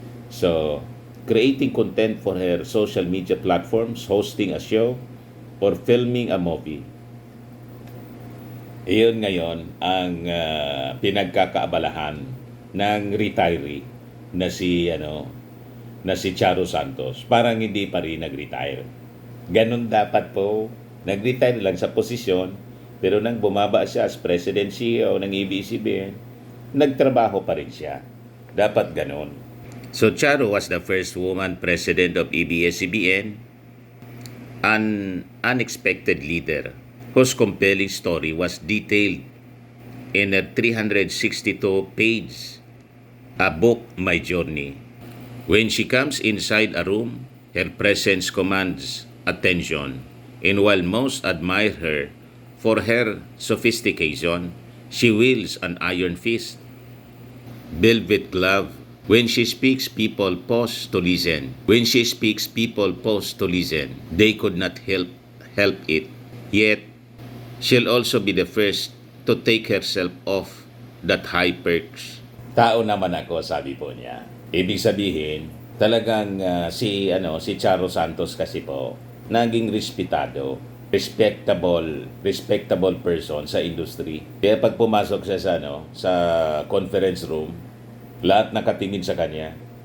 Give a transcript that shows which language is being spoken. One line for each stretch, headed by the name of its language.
English: So, creating content for her social media platforms, hosting a show, or filming a movie.
Filipino: Iyon ngayon ang pinagkakaabalahan ng retiree na si Charo Santos. Parang hindi pa rin nag-retire. Ganon dapat po. Nag-retire lang sa posisyon, pero nang bumaba siya
English: as President CEO
Filipino: ng ABS-CBN, nagtrabaho pa rin siya. Dapat ganon.
English: So Charo was the first woman president of ABS-CBN, an unexpected leader whose compelling story was detailed in her 362-page book, My Journey. When she comes inside a room, her presence commands attention, and while most admire her for her sophistication, she wields an iron fist, velvet glove. When she speaks, people pause to listen. When she speaks, people pause to listen. They could not help it. Yet, she'll also be the first to take herself off that high perch.
Filipino: Tao naman ako, sabi po niya. Ibig sabihin, talagang si Charo Santos kasi po, naging respetado,
English: respectable person
Filipino: sa industry. Kaya pag pumasok siya sa conference room, lahat nakatingin sa kanya.